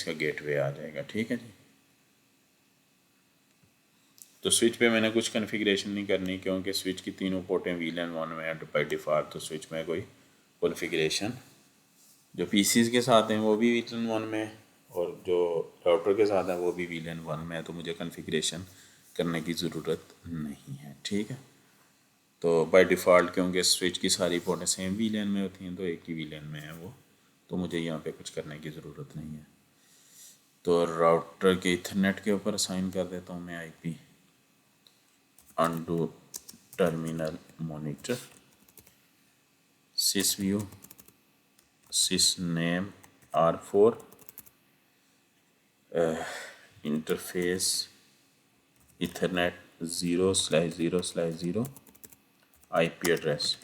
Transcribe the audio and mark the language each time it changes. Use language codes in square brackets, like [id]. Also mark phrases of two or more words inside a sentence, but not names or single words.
[hi] इसका गेटवे आ जाएगा, ठीक है जी। तो स्विच पे मैंने कुछ कॉन्फ़िगरेशन नहीं करनी क्योंकि स्विच की तीनों पोर्टें VLAN 1 में है [en] by default, [hi] तो स्विच में कोई कॉन्फ़िगरेशन जो PCs के साथ हैं वो भी VLAN 1 में और जो राउटर के साथ है वो भी VLAN 1 में है, तो मुझे कॉन्फ़िगरेशन करने की ज़रूरत नहीं है, ठीक है। तो [en] by default [hi] क्योंकि स्विच की सारी पोर्टें [en] same VLAN [hi] में होती हैं तो एक ही VLAN में है वो, तो मुझे यहाँ पे कुछ करने की ज़रूरत नहीं है। तो राउटर के इथरनेट के ऊपर असाइन कर देता हूँ मैं आईपी [en] undo terminal monitor sysview sysname R4 interface ethernet 0/0/0 IP address